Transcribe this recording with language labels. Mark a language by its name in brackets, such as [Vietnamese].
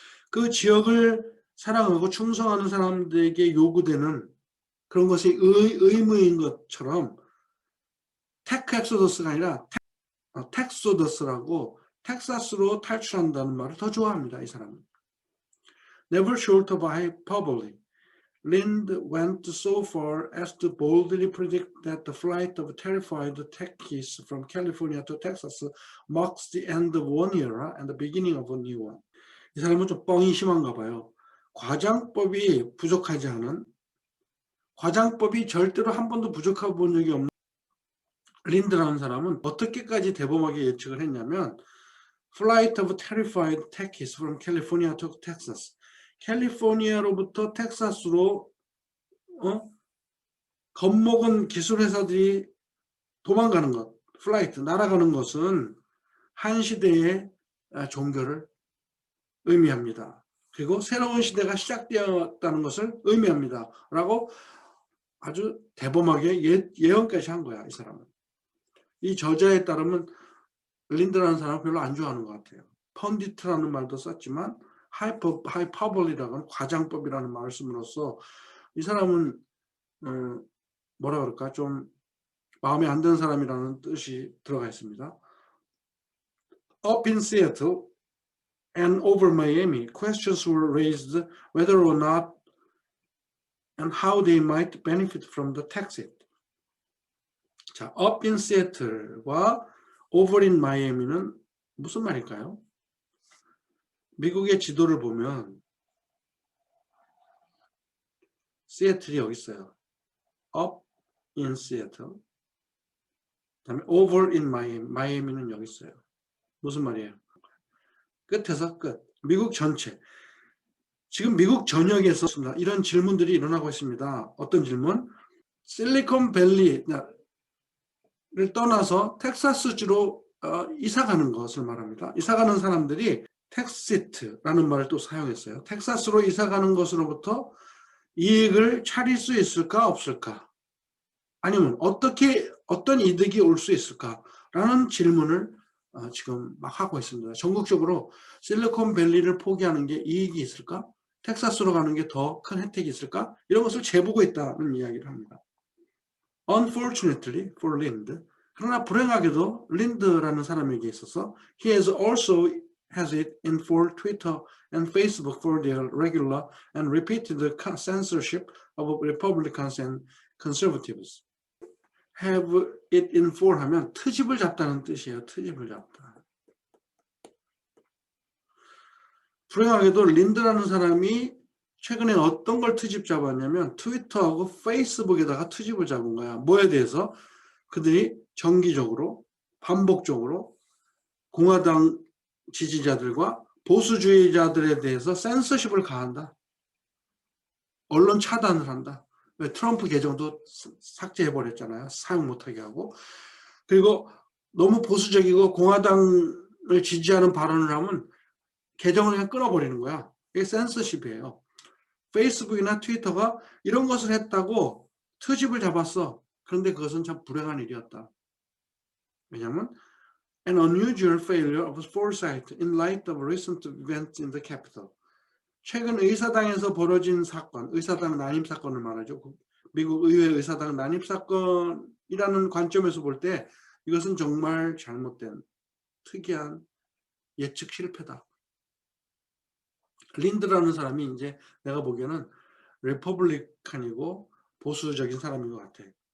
[Korean] 그 지역을 사랑하고 충성하는 사람들에게 요구되는 그런 것이 의무인 것처럼 테크 엑소더스가 아니라 텍소더스라고 텍사스로 탈출한다는 말을 더 좋아합니다. 이 사람은. [English] Never short of hyperbole, Lind went so far as to boldly predict that the flight of terrified techies from California to Texas marks the end of one era and the beginning of a new one. [Korean] 이 사람은 좀 뻥이 심한가 봐요. 과장법이 부족하지 않은, 과장법이 절대로 한 번도 부족하고 본 적이 없는 린드라는 사람은 어떻게까지 대범하게 예측을 했냐면 [English] Flight of terrified techies from California to Texas. [Korean] 캘리포니아로부터 텍사스로 겁먹은 기술 회사들이 도망가는 것, 플라이트, 날아가는 것은 한 시대의 종교를 의미합니다. 그리고 새로운 시대가 시작되었다는 것을 의미합니다. 라고 아주 대범하게 예언까지 한 거야, 이 사람은. 이 저자에 따르면 린드라는 사람은 별로 안 좋아하는 것 같아요. 펀디트라는 말도 썼지만 하이퍼볼이라고 하는 과장법이라는 말을 씀으로써 이 사람은 뭐라 그럴까 좀 마음에 안 드는 사람이라는 뜻이 들어가 있습니다. [English] Up in Seattle and over Miami, questions were raised whether or not and how they might benefit from the tax hit. [Korean] 자, [English] up in Seattle [Korean] 과 [English] over in Miami [Korean] 는 무슨 말일까요? 미국의 지도를 보면 시애틀이 여기 있어요. [English] Up in Seattle. [Korean] 그다음에 [English] over in Miami. [Korean] 마이애미는 여기 있어요. 무슨 말이에요? 끝에서 끝. 미국 전체. 지금 미국 전역에서 이런 질문들이 일어나고 있습니다. 어떤 질문? 실리콘밸리를 떠나서 텍사스주로 이사가는 것을 말합니다. 이사가는 사람들이 텍시트라는 말을 또 사용했어요. 텍사스로 이사가는 것으로부터 이익을 차릴 수 있을까 없을까? 아니면 어떤 이득이 올 수 있을까라는 질문을 지금 막 하고 있습니다. 전국적으로 실리콘밸리를 포기하는 게 이익이 있을까? 텍사스로 가는 게 더 큰 혜택이 있을까? 이런 것을 재보고 있다는 이야기를 합니다. [English] Unfortunately for Lind, [Korean] 그러나 불행하게도 린드라는 사람에게 있어서 [English] he has also has it in for Twitter and Facebook for their regular and repeated censorship of Republicans and conservatives. Have it in for [Korean] 하면 트집을 잡다는 뜻이에요. 트집을 잡다. 불행하게도 린드라는 사람이 최근에 어떤 걸 트집 잡았냐면 트위터하고 페이스북에다가 트집을 잡은 거야. 뭐에 대해서? 그들이 정기적으로 반복적으로 공화당 지지자들과 보수주의자들에 대해서 센서십을 가한다. 언론 차단을 한다. 왜 트럼프 계정도 삭제해버렸잖아요. 사용 못하게 하고. 그리고 너무 보수적이고 공화당을 지지하는 발언을 하면 계정을 그냥 끊어버리는 거야. 이게 센서십이에요. 페이스북이나 트위터가 이런 것을 했다고 트집을 잡았어. 그런데 그것은 참 불행한 일이었다. 왜냐하면 [English] an unusual failure of foresight in light of recent events in the Capitol. [Korean] 최근 의사당에서 벌어진 사건, 의사당 난입 사건을 말하죠. 미국 의회 의사당 난입 사건이라는 관점에서 볼 때 이것은 정말 잘못된 특이한 예측 실패다. 린드라는 사람이 이제 내가 보기에는 리퍼블리칸이고 보수적인 사람인 것 같아.